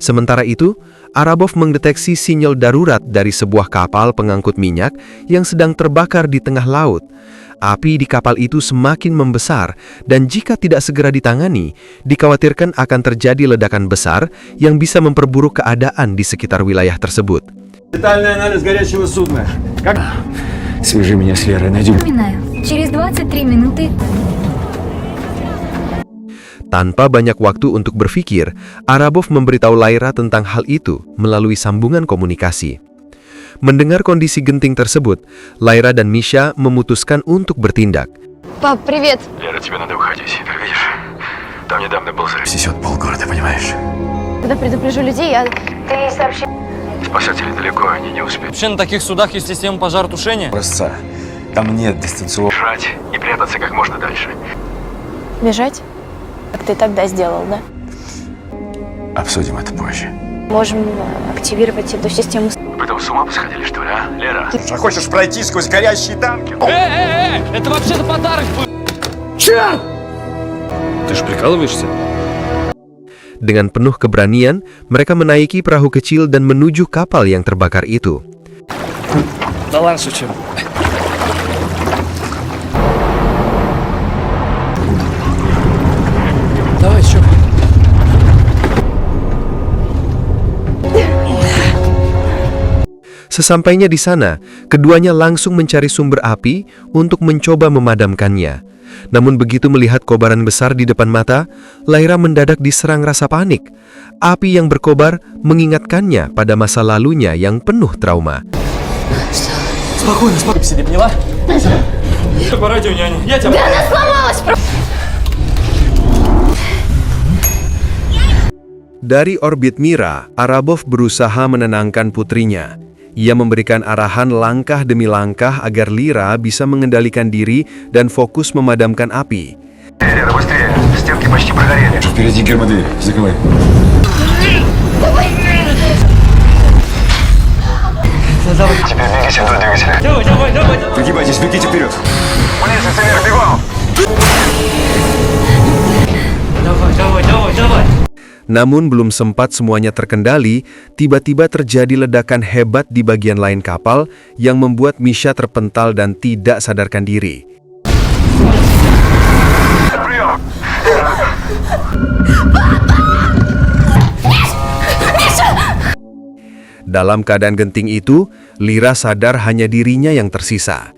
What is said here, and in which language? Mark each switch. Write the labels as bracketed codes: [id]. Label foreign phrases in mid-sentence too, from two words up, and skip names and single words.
[id] Sementara itu, Arabov mendeteksi sinyal darurat dari sebuah kapal pengangkut minyak yang sedang terbakar di tengah laut. Api di kapal itu semakin membesar dan jika tidak segera ditangani, dikhawatirkan akan terjadi ledakan besar yang bisa memperburuk keadaan di sekitar wilayah tersebut. [ru] Детальный анализ горячего судна. Как? Свяжи меня с Лерой, найди. Напоминаю, через 23 минуты [id] Tanpa banyak waktu untuk berpikir, Arabov memberitahu Laira tentang hal itu melalui sambungan komunikasi. Mendengar kondisi genting tersebut, Laira dan Misha memutuskan untuk bertindak. [ru] Пап, привет. Лера, тебе надо уходить. Ты видишь? Там недавно был взрыв. Снесет полгорода, понимаешь? Когда предупрежу людей, Ты сообщи... Спасатели далеко, они не успеют. Вообще на таких судах есть система пожаротушения? Образца. Там нет дистанционного. Бежать и прятаться как можно дальше. бежать, как ты тогда сделал, да? Обсудим это позже. Можем активировать эту систему. Вы там с ума посходили, что ли, а, Лера? А хочешь пройти сквозь горящие танки? Это вообще-то подарок был! Черт! Ты же прикалываешься? [id] Dengan penuh keberanian, mereka menaiki perahu kecil dan menuju kapal yang terbakar itu. [ru] Да ладно, шучу. Давай, чё? [id] Sesampainya di sana, keduanya langsung mencari sumber api untuk mencoba memadamkannya. Namun begitu melihat kobaran besar di depan mata, Laira mendadak diserang rasa panik. Api yang berkobar mengingatkannya pada masa lalunya yang penuh trauma. [ru] Спокойно, спокойно. Сиди, поняла? По радио, няня. Я тебя... Да она сломалась! [id] Dari orbit Mira, Arabov berusaha menenangkan putrinya. Ia memberikan arahan langkah demi langkah agar Lira bisa mengendalikan diri dan fokus memadamkan api. [ru] Лера, быстрее! Стенки почти прогорели. Впереди гермодверь. Закрывай. Теперь бегите вдоль двигателя. Давай, давай, давай! Пригибайтесь, бегите вперед. Вниз, вверх, бегом! Давай, давай, давай, давай! [id] Namun belum sempat semuanya terkendali, tiba-tiba terjadi ledakan hebat di bagian lain kapal yang membuat Misha terpental dan tidak sadarkan diri. Dalam keadaan genting itu, Lira sadar hanya dirinya yang tersisa.